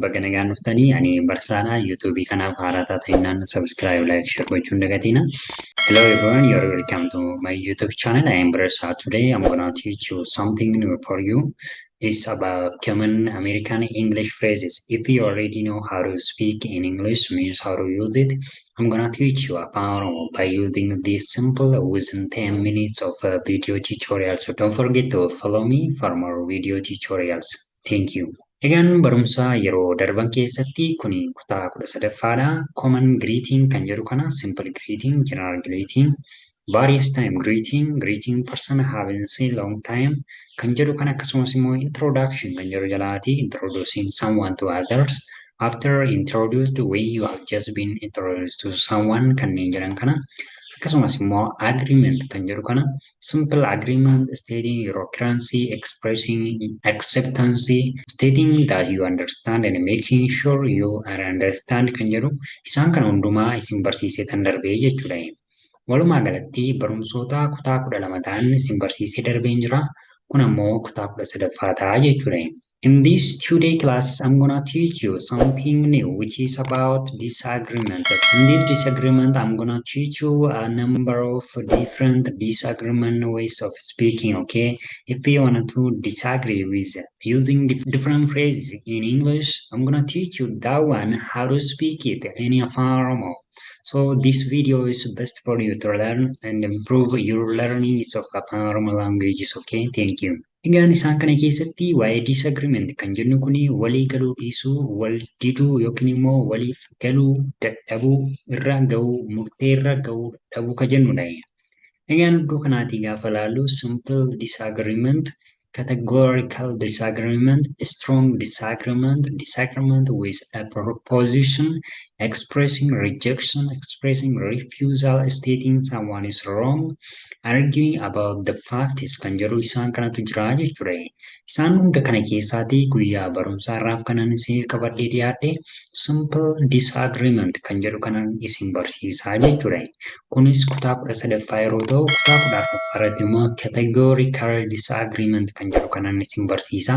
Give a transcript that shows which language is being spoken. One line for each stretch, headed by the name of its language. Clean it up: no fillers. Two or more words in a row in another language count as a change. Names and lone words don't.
Oromo: nagaan dhuftanii ani barsaadha YouTube kanaaf haaraa taatanii
English: subscribe like share
Oromo: gochuun dagatina.
English: Hello everyone, you're welcome to my YouTube channel. I am Beresa. Today I'm gonna teach you something new for you. It's about common American English phrases. If you already know how to speak in English, means how to use it, I'm gonna teach you Afaan Oromoo by using this simple within 10 minutes of a video tutorial. So don't forget to follow me for more video tutorials. Thank you. Egaan barumsa yeroo darban keessatti kuni kutaa 13ffaadha. Common greeting
Oromo: kan jedhu kana
English: simple greeting, general greeting, various time greeting, greeting person haven't seen long time
Oromo: kan jedhu kana akkasumas immoo
English: introduction
Oromo: kan jedhu jalaati
English: introducing someone to others. After introduced when you have just been introduced to someone
Oromo: kanneen jedhan kana akkasumas immoo
English: agreement
Oromo: kan jedhu kana
English: simple agreement stating your currency, expressing acceptance, stating that you understand and making sure you are understand
Oromo: kan jedhu isaan kana hundumaa isin barsiisee tan darbee jechuudha. Walumaa galatti barumsoota kutaa 12 ta'an isin barsiisee darbeen jira. Kun ammoo kutaa 13ffaa ta'a jechuudha.
English: In this 2-day class, I'm gonna teach you something new, which is about disagreement. In this disagreement, I'm gonna teach you a number of different disagreement ways of speaking, okay? If you want to disagree with using different phrases in English, I'm gonna teach you that one, how to speak it in Afaan Oromo. So this video is best for you to learn and improve your learning of Afaan Oromo languages, okay? Thank you.
Oromo: Egaan isaan kana keessatti waa'ee disagreement kan jennu kuni walii galuu dhiisuu, wal diduu yookiin immoo waliif galuu dadhabuu irra ga'uu, murtee irra ga'uu dadhabuu kan jennudha. Egaan iddoo kanaatii gaafa ilaallu
English: simple disagreement, categorical disagreement, strong disagreement, disagreement with a proposition, expressing rejection, expressing refusal, stating someone is wrong, arguing about the facts
Oromo: kan jedhu isaan kanatu jira jechuudha. Isaan hunda kana keessaatii guyyaa barumsaa irraaf kanan isin qabadhee dhiyaadhe
English: simple disagreement
Oromo: kan jedhu kanan isin barsiisaa jechuudha. Kunis kutaa 13ffaa yeroo ta'u kutaa 14ffaa irratti immoo
English: categorical disagreement
Oromo: kan jedhu kanan isin barsiisaa.